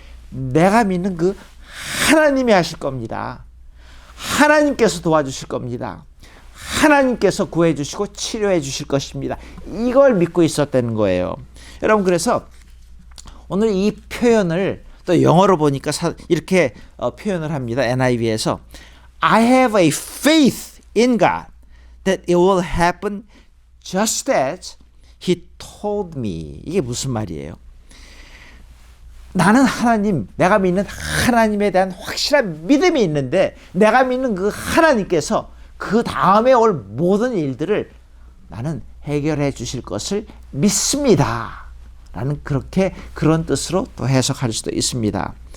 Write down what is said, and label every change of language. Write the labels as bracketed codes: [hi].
[ko] 내가 믿는 그 하나님이 하실 겁니다. 하나님께서 도와주실 겁니다. 하나님께서 구해주시고 치료해 주실 것입니다. 이걸 믿고 있었다는 거예요. 여러분 그래서 오늘 이 표현을 또 영어로 보니까 이렇게 표현을 합니다. [en] NIV에서 I have a faith in God that it will happen just as He told me. [ko] 이게 무슨 말이에요? 나는 내가 믿는 하나님에 대한 확실한 믿음이 있는데 내가 믿는 그 하나님께서 그 다음에 올 모든 일들을 나는 해결해 주실 것을 믿습니다. 라는 그런 뜻으로 또 해석할 수도 있습니다.